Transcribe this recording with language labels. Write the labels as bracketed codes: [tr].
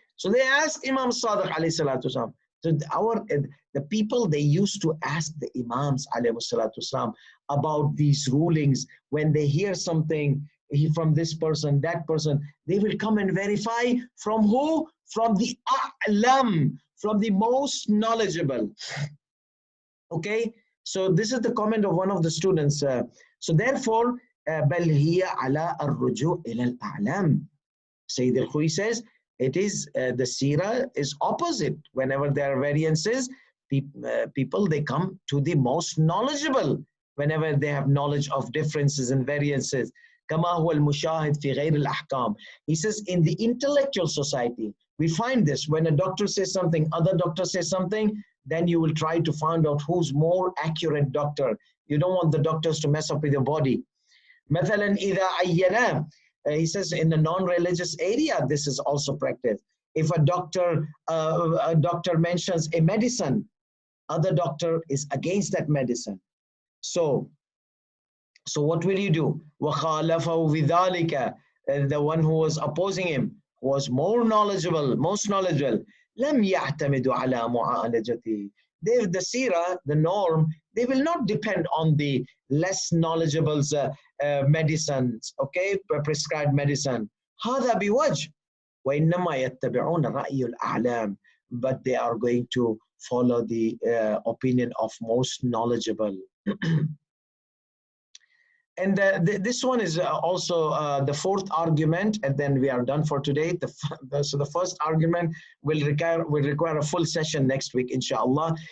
[en] So they asked Imam Sadiq alayhi salatu salam. So the people, they used to ask the Imams والسلام, about these rulings. When they hear something from this person, that person, they will come and verify from who? From the A'lam, from the most knowledgeable. Okay, so this is the comment of one of the students. So therefore, [ar] بل هي على الرجوع إلى الأعلام. [en] Sayyid Alkhoei says, it is the seerah is opposite. Whenever there are variances, people they come to the most knowledgeable whenever they have knowledge of differences and variances. [ar] كما هو المشاهد في غير الأحكام. [en] He says in the intellectual society, we find this when a doctor says something, other doctor says something, then you will try to find out who's more accurate doctor. You don't want the doctors to mess up with your body. [ar] مثلا إذا عينا. [en] He says in the non-religious area, this is also practiced. If a doctor mentions a medicine, other doctor is against that medicine. So what will you do? [ar] وَخَالَفَهُ بِذَلِكَ. [en] The one who was opposing him was more knowledgeable, most knowledgeable. [ar] لَمْ يَعْتَمِدُ عَلَى مُعَالَجَتِهِ. [en] The seerah, the norm, they will not depend on the less knowledgeable's medicines, okay, prescribed medicine. [ar] هذا بوجه وإنما يتبعون رأي الأعلام. [en] But they are going to follow the opinion of most knowledgeable. And this one is also the fourth argument, and then we are done for today. So the first argument will require a full session next week, inshallah.